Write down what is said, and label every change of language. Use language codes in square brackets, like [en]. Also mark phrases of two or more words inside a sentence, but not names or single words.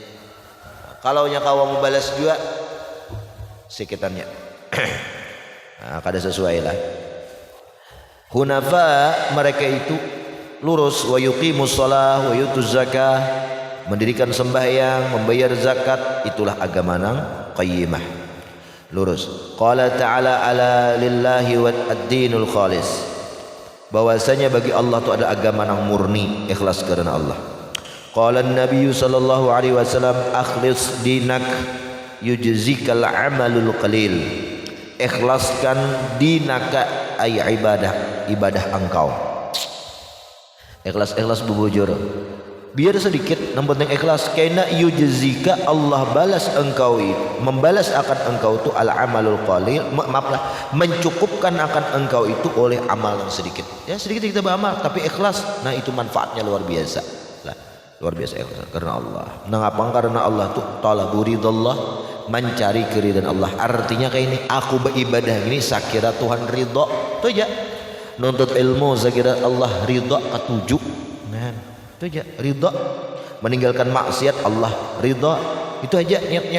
[bjn] Kalau nya kau membalas juga sekitarnya nah, kada sesuai lah. Hunafa, mereka itu lurus, [ar] ويقيموا الصلاة ويؤتوا الزكاة, [bjn] mendirikan sembahyang, membayar zakat, itulah agama nang qayyimah, lurus. [ar] قال تعالى ألا لله والدين الخالص, [bjn] bahwasanya bagi Allah itu ada agama nang murni, ikhlas karena Allah. [ar] قال النبي صلى الله عليه وسلم أخلص دينك يجزك العمل القليل, [bjn] ikhlaskan [ar] دينك أي [bjn] ibadah engkau. Ikhlas bubujur, biar sedikit namun yang ikhlas, karena yujzika, Allah balas engkau itu, membalas akan engkau itu [ar] العمل القليل, [bjn] mencukupkan akan engkau itu oleh amal yang sedikit. Ya sedikit kita beramal tapi ikhlas, nah itu manfaatnya luar biasa lah, luar biasa ikhlas karena Allah. Mengapa? Karena Allah tuh [ar] طلب رضا الله, [bjn] mencari keridhaan Allah. Artinya kayak ini, aku beribadah ini sakira Tuhan ridho, tuh aja. Nuntut ilmu sakira Allah ridho ketujuh, nah itu aja ridho. Meninggalkan maksiat Allah ridho, itu aja niatnya.